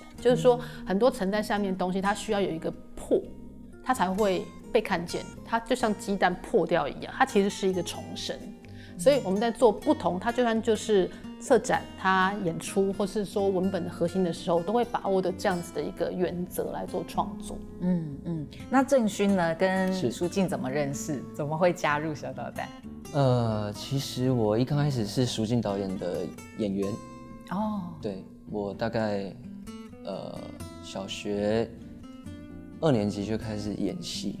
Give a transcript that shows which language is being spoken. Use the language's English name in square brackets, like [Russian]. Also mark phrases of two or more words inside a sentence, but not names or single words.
[Chinese] 就是說很多沉在下面的東西，它需要有一個破，它才會被看見，它就像雞蛋破掉一樣，它其實是一個重生。所以我們在做不同，它就算就是策展、它演出，或是說文本的核心的時候，都會把握的這樣子的一個原則來做創作。那正勳呢，跟淑靜怎麼認識？怎麼會加入小導彈？其實我一剛開始是淑靜導演的演員。對，我大概小學2年級就開始演戲。